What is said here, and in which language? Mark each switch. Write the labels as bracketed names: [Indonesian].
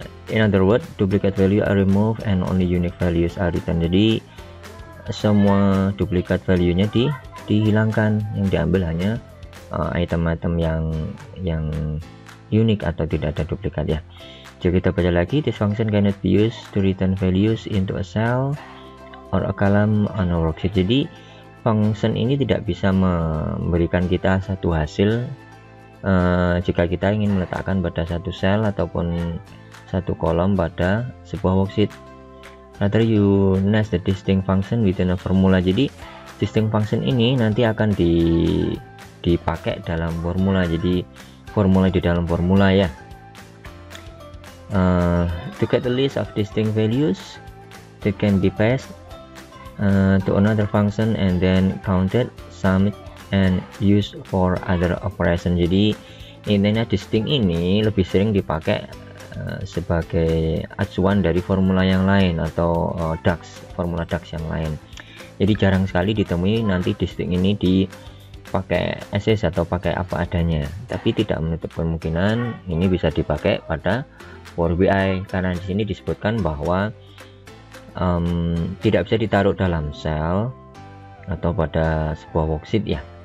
[English] In other words, duplicate value are removed and only unique values are written. [Indonesian] Jadi semua duplikat value-nya dihilangkan, yang diambil hanya item-item yang unik atau tidak ada duplikat ya. Jadi kita baca lagi, [English] this function cannot be used to return values into a cell or a column on a worksheet. [Indonesian] Jadi function ini tidak bisa memberikan kita satu hasil jika kita ingin meletakkan pada satu sel ataupun satu kolom pada sebuah worksheet. [English] Rather you nest the distinct function within a formula. [Indonesian] Jadi distinct function ini nanti akan dipakai dalam formula. Jadi formula di dalam formula ya. [English] To get the list of distinct values, that can be passed to another function and then counted, summed, and used for other operation. [Indonesian] Jadi intinya distinct ini lebih sering dipakai sebagai acuan dari formula yang lain atau formula DAX yang lain. Jadi jarang sekali ditemui nanti distinct ini dipakai SS atau pakai apa adanya, tapi tidak menutup kemungkinan ini bisa dipakai pada Power BI, karena di sini disebutkan bahwa tidak bisa ditaruh dalam sel atau pada sebuah worksheet ya.